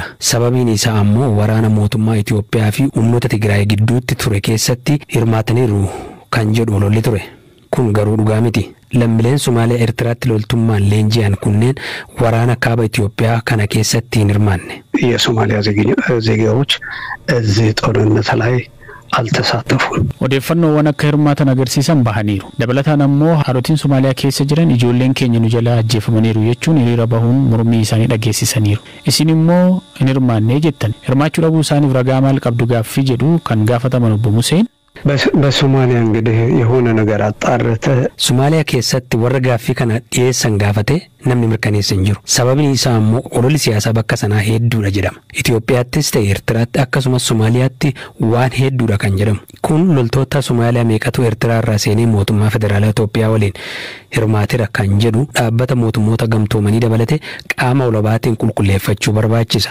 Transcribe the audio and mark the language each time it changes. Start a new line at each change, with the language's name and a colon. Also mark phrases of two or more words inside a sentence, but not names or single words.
Oromo: Sababiin isaa ammoo waraana mootummaa Itoophiyaa fi humnoota Tigraay gidduutti ture keessatti hirmaataniiru kan jedhu ololli ture. Kun garuu dhugaa miti. Lammiileen Somaaliyaa Eertiraatti loltummaan leenji'an kunneen waraana kaaba Itoophiyaa kana keessatti hin hirmaanne.
Amharic: የሶማሊያ ዜጋዎች እዚህ ጦርነት ላይ አልተሳተፉም።
Oromo: odeeffannoowwan akka hirmaatan agarsiisan bahaniiru. Dabalataan ammoo haadhotiin Somaaliyaa keessa jiran ijoolleen keenya nu jala ajjeefamaniiru jechuun hiriira bahuun mormii isaanii dhageessisaniiru. Isin immoo hin hirmaannee jettan. Hirmaachuu dhabuu isaaniif ragaa maal qabdu gaaffii jedhu kan gaafataman obbo Museen
Amharic: በሶማሊያ እንግዲህ የሆነ ነገር አጣርተ
Oromo: ሶማሊያ keessatti warra gaaffii kana dhiyeessan gaafate namni mirkaneessan jiru. Sababni isaa immoo ololli siyaasaa bakka sanaa hedduudha jedhama. Itoophiyaattis ta'e Eertiraatti akkasumas Somaaliyaatti waan hedduudha kan jedhamu. Kun loltoota Somaaliyaa meeqatu Eertiraa irraa seenee mootummaa federaalaa Itoophiyaa waliin hirmaateera kan jedhu dhaabbata mootummoota gamtoomanii dabalate qaama olabaatiin qulqulleeffachuu barbaachisa.